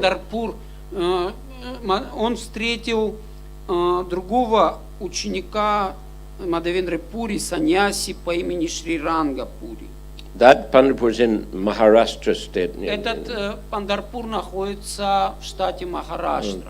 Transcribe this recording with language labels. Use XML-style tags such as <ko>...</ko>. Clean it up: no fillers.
<ru>Пандарпур, он встретил другого ученика Мадхавендры Пури, саньяси по имени Шри Ранга Пури.</ru> <en>That Pandrapur is in Maharashtra state.</en> <ru>Этот Пандарпур находится в штате Махараштра.</ru>